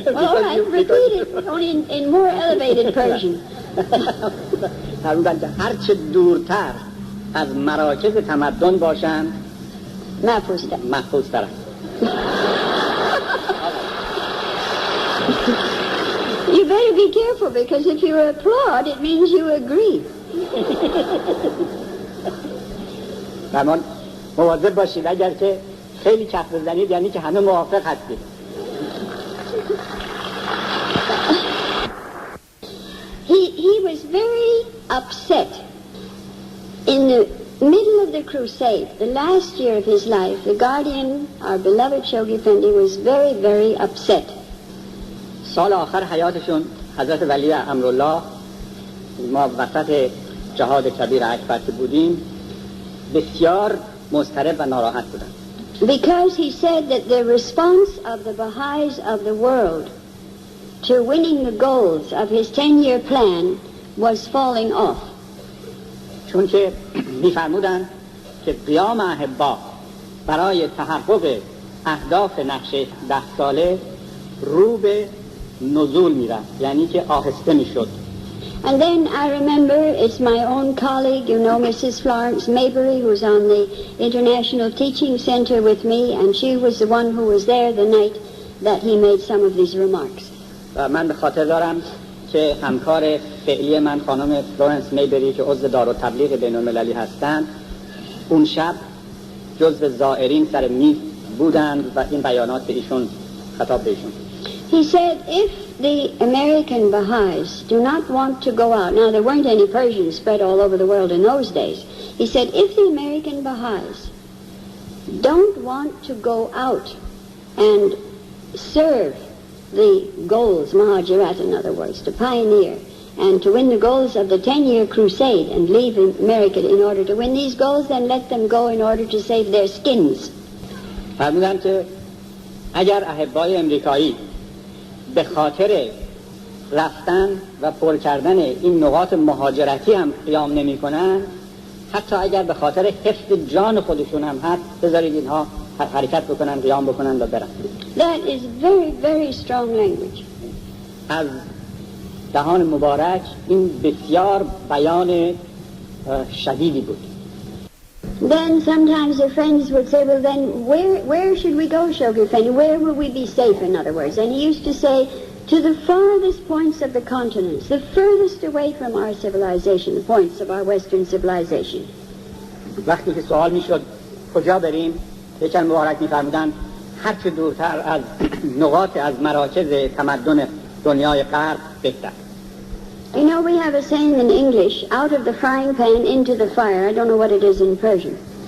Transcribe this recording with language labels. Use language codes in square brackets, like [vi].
[en] All right, repeat it, only in more elevated Persian. [fa] هرچه دورتر از مراکز تمدن باشند محفوظتر است. [en] You better be careful because if you applaud it means you agree. [fa] فرمان مواظب باشید اگر که خیلی کف بزنید یعنی که همه موافق هستید. [en] He was very upset in the middle of the crusade, the last year of his life. The guardian, our beloved Shoghi Effendi, was very, very upset. [fa] سال آخر حیاتشون حضرت ولی امرالله ما وسط جهاد کبیر اکبر که بودیم بسیار مضطرب و ناراحت بودن. [en] Because he said that the response of the Baha'is of the world to winning the goals of his 10-year plan was falling off. [fa] چون که می‌فرمودند که قیام احبا برای تحقق اهداف نقشه 10 ساله رو به نزول می‌رفت، یعنی که آهسته می‌شد. [en] And then I remember it's my own colleague, you know, Mrs. Florence Maybury, who's on the International Teaching Center with me, and she was the one who was there the night that he made some of these remarks. [fa] و من به خاطر دارم که همکار فعلی من خانم فلورنس میبری که عضو دارالتبلیغ بین‌المللی هستند اون شب جزو زائرین سر میز بودند و این بیانات به ایشون خطاب به ایشون. [en] He said, if the American Baha'is do not want to go out, now there weren't any Persians spread all over the world in those days. He said, if the American Baha'is don't want to go out and serve the goals, Mahajirat in other words, to pioneer and to win the goals of the 10-year crusade and leave America in order to win these goals, then let them go in order to save their skins. [fa] فرمودند که اگر احبای امریکایی به خاطر رفتن و پر کردن این نقاط مهاجرتی هم قیام نمی کنن، حتی اگر به خاطر حفظ جان خودشون هم هست، بذارید اینها حرکت بکنن، قیام بکنن و برن. [en] That is very, very strong language. [fa] از دهان مبارک این بسیار بیان شدیدی بود. [en] Then sometimes the friends would say, well then where should we go, Shoghi Effendi? Where will we be safe, in other words? And he used to say, to the farthest points of the continents, the furthest away from our civilization, the points of our Western civilization. [fa] وقتی که سوال میشد کجا بریم، یکم مبارک میفرمودن هر چه دورتر از نقاط از مراکز تمدن دنیای غرب بهتر. [en] You know, we have a saying in English, out of the frying pan into the fire. I don't know what it is in Persian.